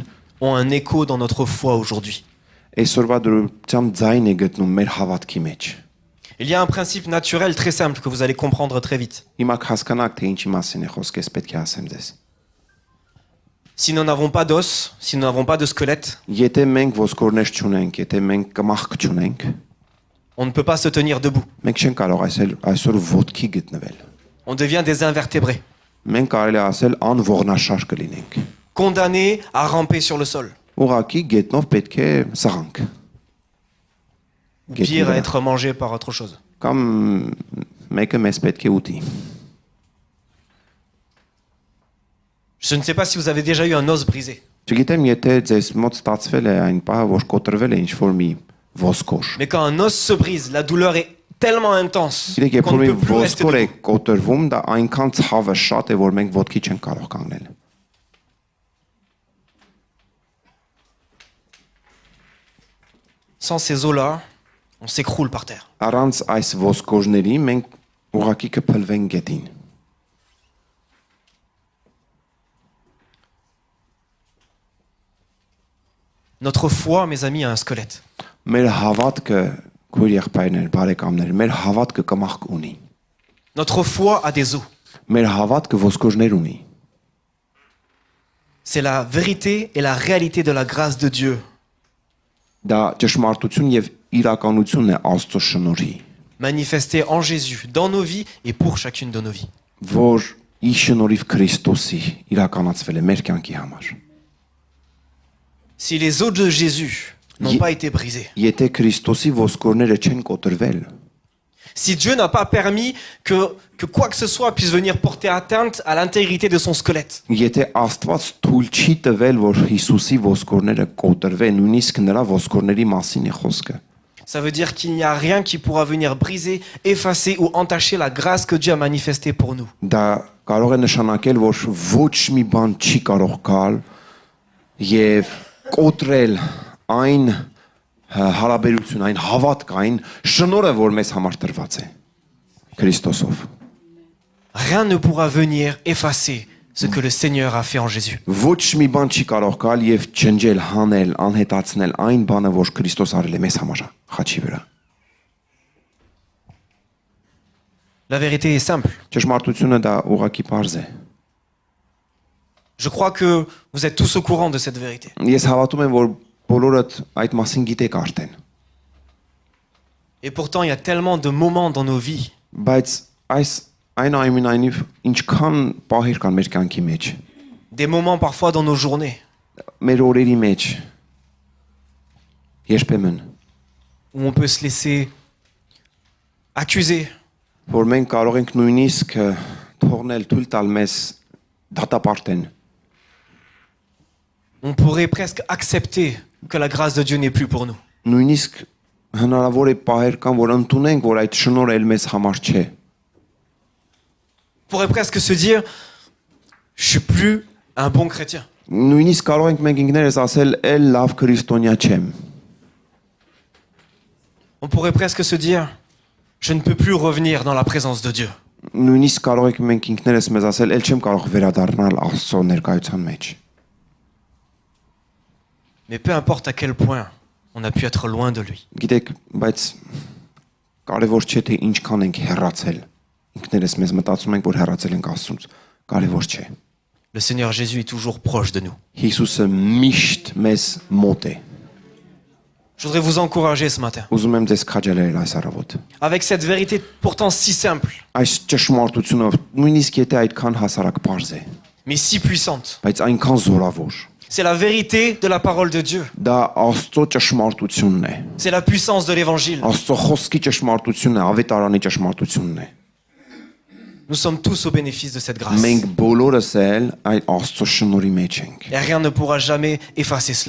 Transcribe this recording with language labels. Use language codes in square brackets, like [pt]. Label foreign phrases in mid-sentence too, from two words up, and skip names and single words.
[fr] ont un écho dans notre foi aujourd'hui. [hy] այսօրվա դրությամբ ձայն է գտնում մեր հավատքի մեջ։ [fr] Il y a un principe naturel très simple que vous allez comprendre très vite. [hy] Հիմա հասկանաք թե ինչի մասին է խոսքը, ես պետք է ասեմ ձեզ։ [fr] Si nous n'avons pas d'os, si nous n'avons pas de squelette, [hy] Եթե մենք ոսկորներ չունենք, եթե մենք կմախք չունենք, [fr] on ne peut pas se tenir debout. [hy] մենք չենք կարող այսօր ոտքի գտնվել։ [fr] On devient des invertébrés, [hy] Մենք կարելի է ասել անողնաշար կլինենք։ [fr] condamnés à ramper sur le sol. [hy] Ուղղակի գետնով պետք է սղանք։ [fr] Ou pire, à être mangés par autre chose. [hy] Կամ մեկը մեզ պետք է ուտի։ [fr] Je ne sais pas si vous avez déjà eu un os brisé. [hy] Չգիտեմ, եթե ձեզ մոտ ստացվել է այն պահը, որ կոտրվել է ինչ-որ մի ոսկոր։ [fr] Mais quand un os se brise, la douleur est tellement intense [hy] Գիտեք, երբ [fr] qu'on [hy] որ [fr] ne [hy] մի [fr] peut plus rester [hy] ոսկոր է [fr] debout. [hy] կոտրվում, դա այնքան ցավը շատ է, որ մենք ոտքի չենք կարող կանգնել։ [fr] Sans ces os-là, on s'écroule par terre. [hy] Առանց այս ոսկորների մենք ուղղակի կփլվենք գետին։ [fr] Notre foi, mes amis, a un squelette. [hy] Մեր հավատքը, քույր եղբայրներ, բարեկամներ, մեր հավատքը կմախք ունի։ [fr] Notre foi a des os. [hy] Մեր հավատքը ոսկորներ ունի։ [fr] c'est la vérité et la réalité de la grâce de Dieu, [hy] Դա ճշմարտություն եւ իրականություն է Աստծո շնորհի, [fr] manifestée en Jésus, dans nos vies et pour chacune de nos vies. [hy] որ ի շնորհիվ Քրիստոսի իրականացվել է մեր կյանքի համար։ [fr] Si les os de Jésus n'ont pas été brisés, [hy] Եթե Քրիստոսի ոսկորները չեն կոտրվել, [fr] si Dieu n'a pas permis que quoi que ce soit puisse venir porter atteinte à l'intégrité de son squelette, [hy] եթե Աստված թույլ չի տվել, որ Հիսուսի ոսկորները կոտրվեն, նույնիսկ նրա ոսկորների մասին է խոսքը, [fr] ça veut dire qu'il n'y a rien qui pourra venir briser, effacer ou entacher la grâce que Dieu a manifestée pour nous. [hy] դա կարող է նշանակել, որ ոչ մի բան չի կարող գալ եւ կոտրել այն հարաբերություն, այն հավատք, այն շնորհը, որ մեզ համար տրված է Քրիստոսով։ [fr] Rien ne pourra venir effacer ce que le Seigneur a fait en Jésus. [hy] Ոչ մի բան չի կարող գալ եւ ջնջել, հանել, անհետացնել այն բանը, որ Քրիստոս արել է մեզ համար խաչի վրա։ [fr] La vérité est simple. [hy] Ճշմարտությունը դա ուղղակի պարզ է։ [fr] Je crois que vous êtes tous au courant de cette vérité. [hy] Ես հավատում եմ, որ բոլորդ այդ մասին գիտեք արդեն։ [fr] Et pourtant, il y a tellement de moments dans nos vies [hy] Բայց այն այնուամենայնիվ ինչքան պահեր կան մեր կյանքի մեջ, [fr] des moments parfois dans nos journées [hy] մեր օրերի մեջ, երբեմն, [fr] où on peut se laisser accuser, [hy] որ մենք կարող ենք նույնիսկ թողնել թույլ տալ մեզ դատապարտեն, [fr] on pourrait presque accepter que la grâce de Dieu n'est plus pour nous. [hy] նույնիսկ հնարավոր է պահեր կան, որ ընդունենք, որ այդ շնորհը էլ մեզ համար չէ։ [fr] On pourrait presque se dire, je suis plus un bon chrétien. [hy] Նույնիսկ կարող ենք մենք ինքներս ասել, «Էլ լավ քրիստոնյա չեմ»։ [fr] On pourrait presque se dire, je ne peux plus revenir dans la présence de Dieu. [hy] Նույնիսկ կարող ենք մենք ինքներս մեզ ասել, «Էլ չեմ կարող վերադառնալ Աստծո ներկայության մեջ»։ [fr] Mais peu importe à quel point on a pu être loin de lui. [hy] Գիտեք, բայց կարևոր չէ թե ինչքան ենք հեռացել։ Ինքներս մեզ մտածում ենք, որ հեռացել ենք Աստծուց։ Կարևոր չէ։ [fr] Le Seigneur Jésus est toujours proche de nous. [hy] Հիսուսը միշտ մեզ մոտ է։ [fr] Je voudrais vous encourager ce matin. [hy] Ուզում եմ ձեզ քաջալերել այս առավոտ։ [fr] Avec cette vérité pourtant si simple, [hy] Այս ճշմարտությունով, նույնիսկ եթե այդքան հասարակ բարձ է, [fr] mais si puissante. [hy] բայց այնքան զորավոր։ [fr] C'est la vérité de la parole de Dieu. [hy] Դա Աստծո ճշմարտությունն է։ [fr] C'est la puissance de l'évangile. [hy] Աստծո խոսքի ճշմարտությունն է, ավետարանի ճշմարտությունն է։ [fr] Nous sommes tous au bénéfice de cette grâce. [hy] Մենք բոլորս էլ այդ Աստծո շնորհի մեջ ենք։ [fr] Et rien ne pourra jamais effacer cela.